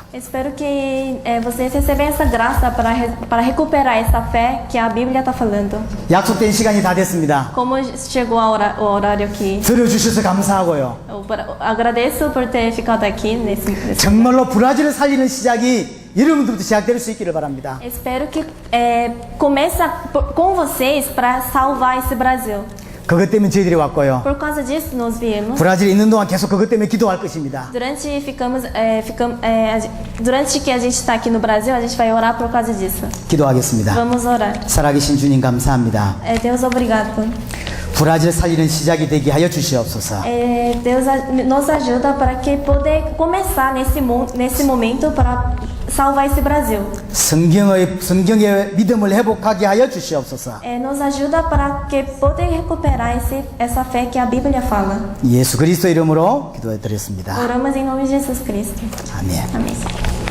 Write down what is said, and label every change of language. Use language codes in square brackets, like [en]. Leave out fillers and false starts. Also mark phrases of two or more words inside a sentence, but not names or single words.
[pt] Espero que vocês recebam essa graça para recuperar essa fé que a Bíblia está falando. [ko] 약속된 시간이 다 됐습니다. [pt] Como chegou o horário aqui, [ko] 들어주셔서 감사하고요. [pt] eu agradeço por ter ficado aqui nesse. [ko] 정말로 브라질을 살리는 시작이 여러분들부터 시작될 수 있기를 바랍니다. [pt] Espero que começa com vocês para salvar esse Brasil. [ko] 그것 때문에 저희들이 왔고요. [pt] Por causa disso nós viemos. [ko] 브라질에 있는 동안 계속 그것 때문에 기도할 것입니다. [pt] Durante que a gente está aqui no Brasil, a gente vai orar por causa disso. [ko] 기도하겠습니다. [pt] Vamos orar. [ko] 살아계신 주님 감사합니다. [pt] Deus, obrigado. [ko] 브라질 살리는 시작이 되게 하여 주시옵소서. [pt] Deus nos ajuda para que poder começar nesse momento para salvar esse Brasil. [ko] 성경의 믿음을 회복하게 하여 주시옵소서. [pt] Nos ajuda para que poder recuperar essa fé que a Bíblia fala. [ko] 예수 그리스도 이름으로 기도해 드렸습니다. [pt] Oramos em nome de Jesus Cristo. [ko] 아멘. [pt] Amém.